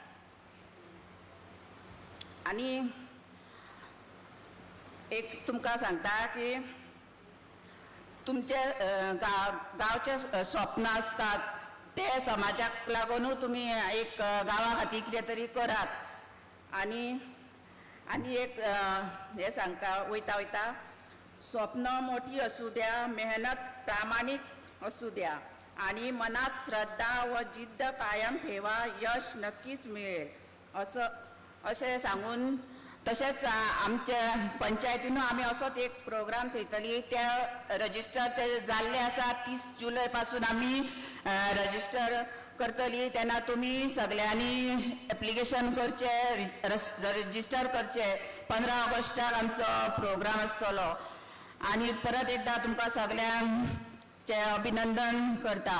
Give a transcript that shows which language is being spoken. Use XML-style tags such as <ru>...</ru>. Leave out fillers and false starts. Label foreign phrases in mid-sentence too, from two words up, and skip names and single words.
<kok>आनी एक तुमकां सांगता की तुमचे गांवचे स्वप्न आसतात ते समाजाक लागून तुमी एक गांवा खातीर कितें तरी करात. आनी एक हे सांगता वयता</kok> <mr>स्वप्न मोठी असू द्या, मेहनत प्रामाणिक असू द्या आणि मनात श्रद्धा व जिद्द कायम ठेवा, यश नक्कीच मिळेल असे सांगून.</mr> <kok>तसेच आमच्या पंचायतीन आमी असोच एक प्रोग्राम थेयतली. त्या रजिस्टर जाल्ले आसा. 30 जुलय पासून आमी रजिस्टर करतली. तेन्ना तुमी सगळ्यांनी एप्लिकेशन करचे, रजिस्टर करचे. 15 ऑगस्टाक आमचो प्रोग्राम आसतलो. आनी परत एकदा तुमकां सगळ्यांचे अभिनंदन करता.</kok>